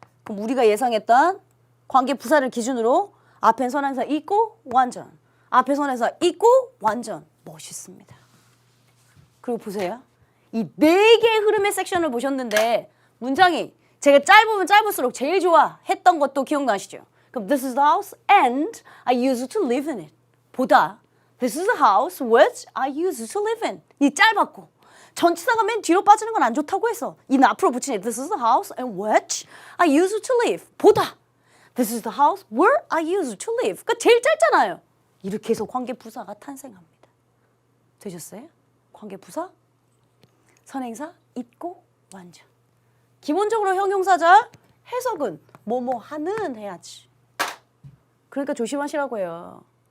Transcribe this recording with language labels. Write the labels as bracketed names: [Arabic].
[Korean] 그럼 우리가 예상했던 관계 부사를 기준으로 앞엔 선행사 있고 완전, 앞에 선행사 있고 완전. 멋있습니다. 그리고 보세요. 이 네 개의 흐름의 섹션을 보셨는데 문장이 제가 짧으면 짧을수록 제일 좋아했던 것도 기억나시죠? 그럼 [English] this is the house and I used to live in it. [Korean] 보다 [English] this is the house which I used to live in. [Korean] 이 짧았고 전치사가 맨 뒤로 빠지는 건 안 좋다고 해서 이는 앞으로 붙이니 [English] this is the house in which I used to live. [Korean] 보다 [English] this is the house where I used to live. [Korean] 그러니까 제일 짧잖아요. 이렇게 해서 관계 부사가 탄생합니다. 되셨어요? 관계 부사, 선행사, 있고, 완전. 기본적으로 형용사절, 해석은 뭐뭐 하는 해야지. 그러니까 조심하시라고요.